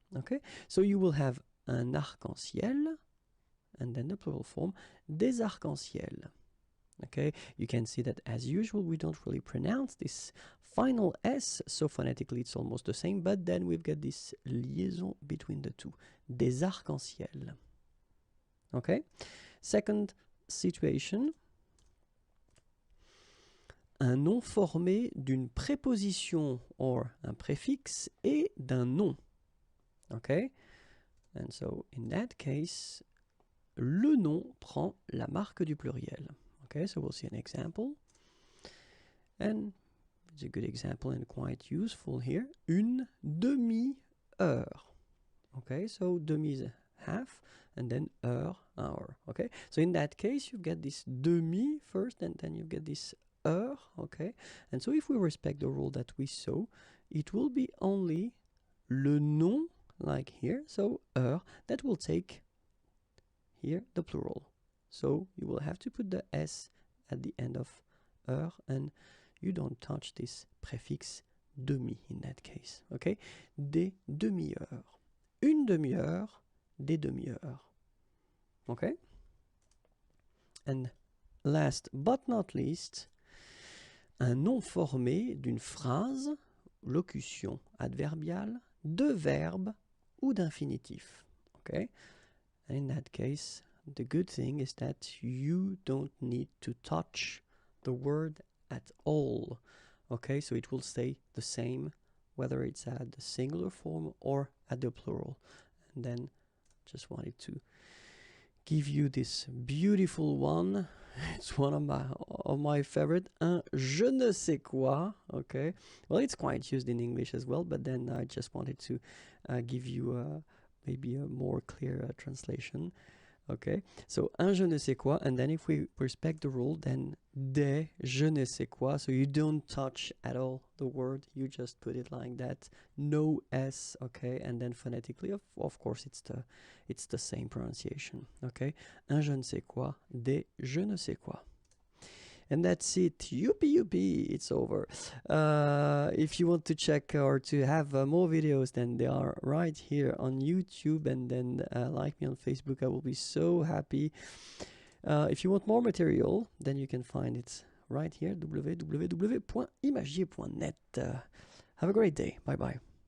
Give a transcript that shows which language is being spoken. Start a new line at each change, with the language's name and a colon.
English: Okay, so you will have
French: un arc-en-ciel,
English: and then the plural form,
French: des arcs-en-ciel.
English: Okay, you can see that as usual we don't really pronounce this final S, so phonetically it's almost the same, but then we've got this liaison between the two,
French: des arcs-en-ciel.
English: Okay, second situation,
French: un nom formé d'une préposition or un préfixe et d'un nom.
English: Okay, and so in that case,
French: le nom prend la marque du pluriel.
English: Okay, so we'll see an example. And it's a good example and quite useful here.
French: Une demi-heure.
English: Okay, so demi is half, and then heure, hour. Okay, so in that case, you get this demi first, and then you get this heure. Okay, and so if we respect the rule that we saw, it will be only le nom, like here, so heure, that will take here the plural. So you will have to put the S at the end of heure, and you don't touch this prefix demi in that case. Okay,
French: des demi-heures. Une demi-heure, des demi-heures.
English: Okay, and last but not least,
French: un nom formé d'une phrase, locution adverbiale, de verbe ou d'infinitif.
English: Okay, and in that case, the good thing is that you don't need to touch the word at all. Okay, so it will stay the same whether it's at the singular form or at the plural. And then just wanted to give you this beautiful one. It's one of my favorite,
French: un je ne sais quoi.
English: Okay, well, it's quite used in English as well, but then I just wanted to give you maybe a more clear translation. Okay, so
French: un je ne sais quoi,
English: and then if we respect the rule, then
French: des je ne sais quoi,
English: so you don't touch at all the word, you just put it like that, no S. Okay, and then phonetically, of course, it's the same pronunciation. Okay,
French: un je ne sais quoi, des je ne sais quoi.
English: And that's it. Youpie youpie, it's over. If you want to check or to have more videos, then they are right here on YouTube, and then like me on Facebook. I will be so happy. If you want more material, then you can find it right here, www.imagier.net. Have a great day. Bye bye.